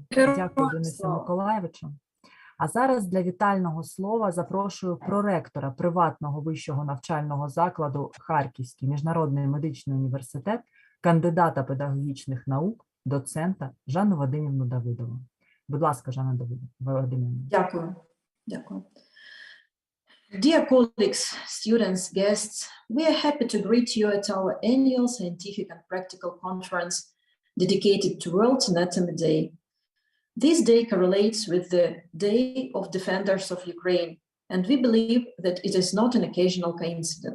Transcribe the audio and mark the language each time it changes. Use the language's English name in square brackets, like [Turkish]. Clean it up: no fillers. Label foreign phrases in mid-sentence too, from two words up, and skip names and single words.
[Ukrainian] Дякую, Денису Миколаєвичу. А зараз для вітального слова запрошую проректора приватного вищого навчального закладу Харківський міжнародний медичний університет, кандидата педагогічних наук, доцента Жанну Вадимівну Давидову. Будь ласка, Жанна Вадимівна. Дякую. Дякую. [English] Dear colleagues, students, guests, we are happy to greet you at our annual scientific and practical conference dedicated to World Anatomy Day. This day correlates with the Day of Defenders of Ukraine, and we believe that it is not an occasional coincidence.